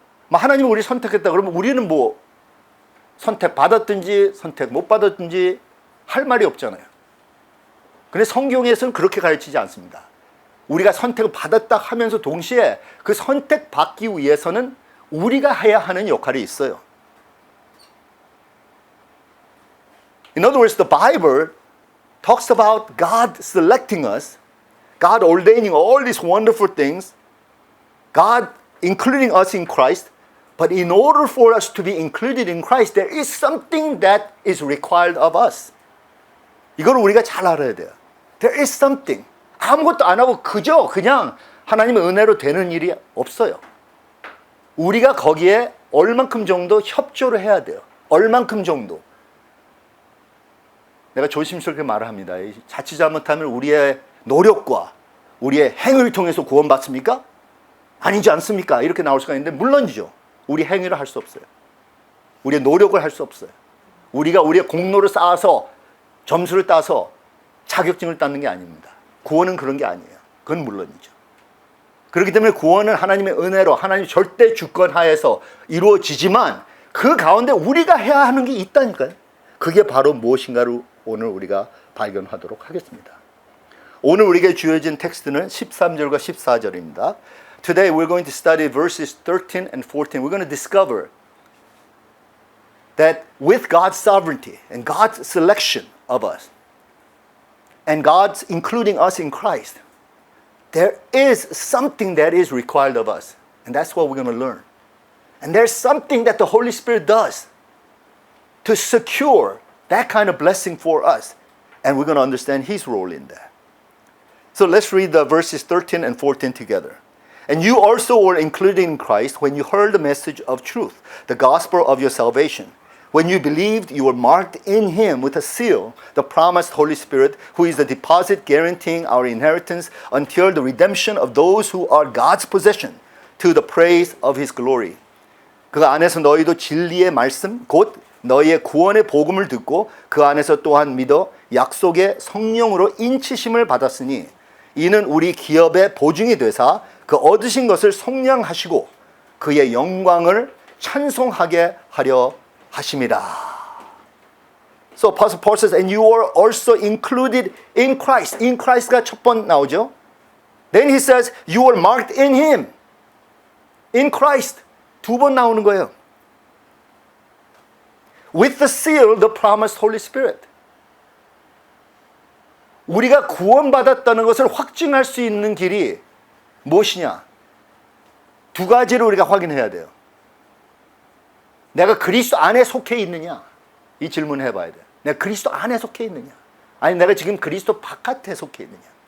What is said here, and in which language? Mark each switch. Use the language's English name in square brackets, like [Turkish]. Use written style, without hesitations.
[Korean] 하나님이 우리를 선택했다 그러면 우리는 뭐 선택받았든지 선택 못 받았든지 할 말이 없잖아요. 근데 성경에서는 그렇게 가르치지 않습니다. 우리가 선택을 받았다 하면서 동시에 그 선택받기 위해서는 우리가 해야 하는 역할이 있어요. [English] In other words, the Bible talks about God selecting us, God ordaining all these wonderful things, God including us in Christ. But in order for us to be included in Christ, there is something that is required of us. [Korean] 이걸 우리가 잘 알아야 돼요. [English] There is something. [Korean] 아무것도 안 하고 그냥 하나님의 은혜로 되는 일이 없어요. 우리가 거기에 얼만큼 정도 협조를 해야 돼요. 얼만큼 정도. 내가 조심스럽게 말을 합니다. 자칫 잘못하면 우리의 노력과 우리의 행위를 통해서 구원받습니까? 아니지 않습니까? 이렇게 나올 수가 있는데 물론이죠. 우리 행위를 할 수 없어요. 우리의 노력을 할 수 없어요. 우리가 우리의 공로를 쌓아서 점수를 따서 자격증을 따는 게 아닙니다. 구원은 그런 게 아니에요. 그건 물론이죠. 그렇기 때문에 구원은 하나님의 은혜로 하나님 절대 주권 하에서 이루어지지만 그 가운데 우리가 해야 하는 게 있다니까요. 그게 바로 무엇인가를 오늘 우리가 발견하도록 하겠습니다. 오늘 우리에게 주어진 텍스트는 13절과 14절입니다. [English] today we're going to study verses 13 and 14. We're going to discover that with God's sovereignty and God's selection of us, and God's including us in Christ, there is something that is required of us. And that's what we're going to learn. And there's something that the Holy Spirit does to secure that kind of blessing for us. And we're going to understand His role in that. So let's read the verses 13 and 14 together. And you also were included in Christ when you heard the message of truth, the gospel of your salvation. When you believed, you were marked in Him with a seal, the promised Holy Spirit, who is the deposit guaranteeing our inheritance until the redemption of those who are God's possession, to the praise of His glory. [Korean] 그 안에서 너희도 진리의 말씀, 곧 너희의 구원의 복음을 듣고 그 안에서 또한 믿어 약속의 성령으로 인치심을 받았으니 이는 우리 기업의 보증이 되사 그 얻으신 것을 속량하시고 그의 영광을 찬송하게 하려 하심이라. [English] So Apostle Paul says, and you are also included in Christ. [Korean] In Christ가 첫 번 나오죠. [English] Then he says, you are marked in Him. [Korean] In Christ. 두 번 나오는 거예요. [English] With the seal, the promised Holy Spirit. [Korean] 우리가 구원받았다는 것을 확증할 수 있는 길이 무엇이냐? 두 가지를 우리가 확인해야 돼요. 내가 그리스도 안에 속해 있느냐? 이 질문을 해봐야 돼요. 내가 그리스도 안에 속해 있느냐? 아니 내가 지금 그리스도 바깥에 속해 있느냐?